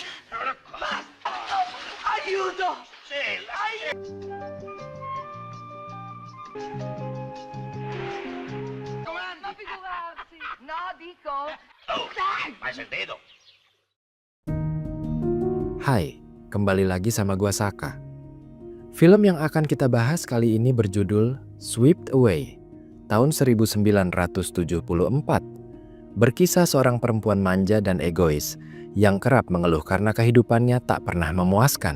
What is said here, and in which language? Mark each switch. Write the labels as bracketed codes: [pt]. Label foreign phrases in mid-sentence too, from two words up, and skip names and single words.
[it] Basta! Aiuto! Ma figurarsi! No, dico! Hai sentito? [id] Hai, kembali lagi sama gua Saka. Film yang akan kita bahas kali ini berjudul Swept Away, tahun 1974. Berkisah seorang perempuan manja dan egois yang kerap mengeluh karena kehidupannya tak pernah memuaskan.